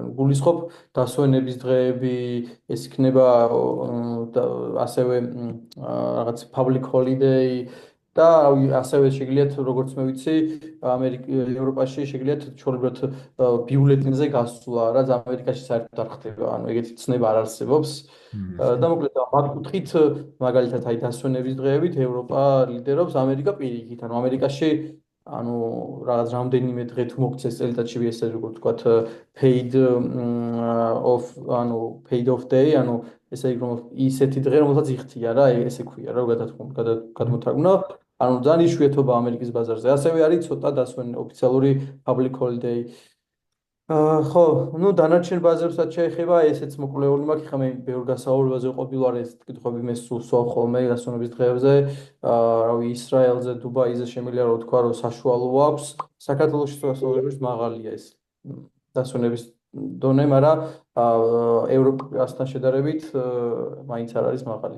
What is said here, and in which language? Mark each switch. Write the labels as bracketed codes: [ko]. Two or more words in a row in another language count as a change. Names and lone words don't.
[ka] გულისხმობ დასვენების დღეები, ეს იქნება ასევე რაღაც [en] public holiday [ka] და ასევე შეგიძლიათ, როგორც მე ვიცი, ევროპაში შეგიძლიათ ჩვეულებრივად ბიულეტენზე გასვლა, რაც ამერიკაში საერთოდ არ ხდება, ანუ ეგეთი ცნება არ არსებობს. და მოკლედ მაგ კუთხით მაგალითად აი დასვენების დღეებით ევროპა ლიდერობს, ამერიკა პირიქით, ანუ ამერიკაში ანუ რაღაც რამდენიმე დღე თუ მოგცეს წელიწადში ესე როგორ ვთქვათ [en] paid off day, [ka] ანუ ესე იგი რომ ისეთი დღე რომელსაც იხთია რა, ესე ქვია რა გადმოთარგმნა. ანუ ძალიან იშვიათობა ამერიკის ბაზარზე. ასევე არის ცოტა დასვენ ოფიციალური [en] public holiday. [ka] ხო, ნუ დანარჩენ ბაზარებსაც შეეხება, ესეც მოკვლეული მაქვს, ხა მე ბევრ გასაუბრებაზე ყოფილვარ ეს კითხვები მე სულ ხოლმე დასვენების დღეებზე, რავი, ისრაელზე, დუბაიზე შემიძლია რომ თქვა რომ საშუალო აქვს, საქართველოში სწორედ მაღალია ეს დასვენების დონე, მაგრამ ევროპასთან შედარებით მაინც არ არის მაღალი.